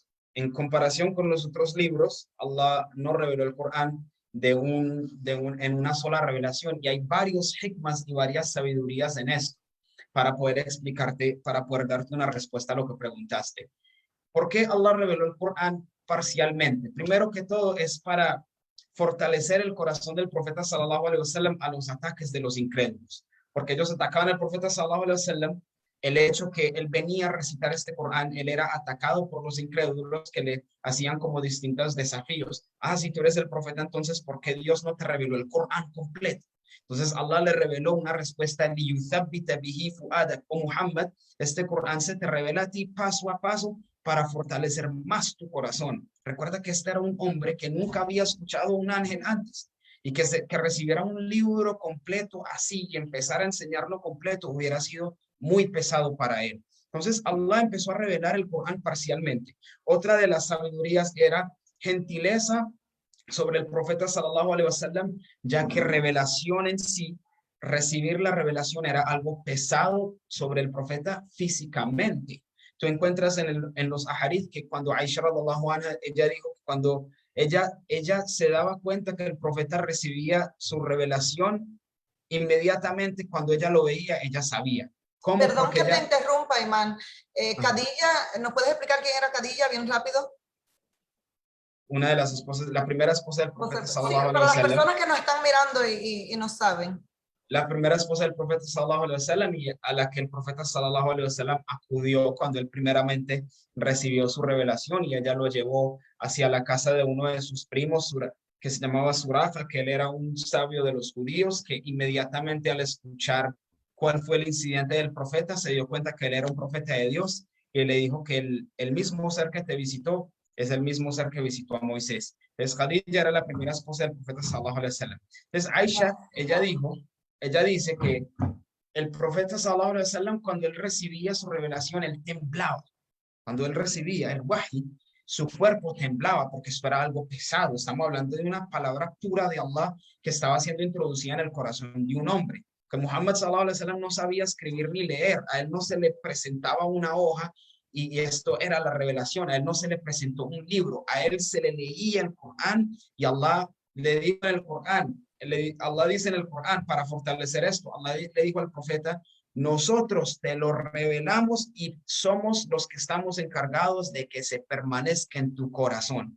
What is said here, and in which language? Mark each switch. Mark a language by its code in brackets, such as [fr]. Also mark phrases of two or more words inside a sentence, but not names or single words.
[es] En comparación con los otros libros, Allah no reveló el Corán en una sola revelación y hay varios hikmas y varias sabidurías en esto para poder explicarte, para poder darte una respuesta a lo que preguntaste. ¿Por qué Allah reveló el Corán parcialmente? Primero que todo es para fortalecer el corazón del profeta [ar] صلى الله عليه وسلم [es] a los ataques de los incrédulos, porque ellos atacaban al profeta [ar] صلى الله عليه وسلم. [es] El hecho que él venía a recitar este Corán, él era atacado por los incrédulos que le hacían como distintos desafíos. Si tú eres el profeta, entonces, ¿por qué Dios no te reveló el Corán completo? Entonces Allah le reveló una respuesta, o Muhammad, este Corán se te revela a ti paso a paso para fortalecer más tu corazón. Recuerda que este era un hombre que nunca había escuchado un ángel antes. y que recibiera un libro completo así y empezar a enseñarlo completo hubiera sido muy pesado para él. Entonces Allah empezó a revelar el Corán parcialmente. Otra de las sabidurías era gentileza sobre el profeta [ar] صلى الله عليه وسلم, [es] ya que revelación en sí, recibir la revelación era algo pesado sobre el profeta físicamente. Tú encuentras en los ahadith que cuando Aisha [ar] رضي الله عنها, [es] ella dijo que cuando ella se daba cuenta que el profeta recibía su revelación, inmediatamente cuando ella lo veía, ella sabía. ¿Cómo? Perdón Porque que te ella... interrumpa, Imán. Ajá. Khadija, ¿nos puedes explicar quién era Khadija bien rápido? Una de las esposas, la primera esposa del O sea, profeta sí, [ar] صلى الله عليه [es] para las [ar] wasallam, [es] personas que nos están mirando y no saben. la primera esposa del profeta [ar] صلى الله عليه وسلم [es] y a la que el profeta [ar] صلى الله عليه وسلم [es] acudió cuando él primeramente recibió su revelación y ella lo llevó hacia la casa de uno de sus primos que se llamaba Surafa, que él era un sabio de los judíos que inmediatamente al escuchar cuál fue el incidente del profeta se dio cuenta que él era un profeta de Dios y le dijo que el mismo ser que te visitó es el mismo ser que visitó a Moisés. Entonces Khadija era la primera esposa del profeta [ar] صلى الله عليه وسلم. [es] Entonces Aisha, ella dice que el profeta [ar] صلى الله عليه وسلم [es] cuando él recibía su revelación, él temblaba. Cuando él recibía el wahi, su cuerpo temblaba porque esto era algo pesado. Estamos hablando de una palabra pura de Allah que estaba siendo introducida en el corazón de un hombre. Que Muhammad [ar] صلى الله عليه وسلم [es] no sabía escribir ni leer. A él no se le presentaba una hoja y esto era la revelación. A él no se le presentó un libro. A él se le leía el Corán y Allah le dijo en el Corán. Allah dice en el Corán para fortalecer esto. Allah le dijo al profeta: nosotros te lo revelamos y somos los que estamos encargados de que se permanezca en tu corazón.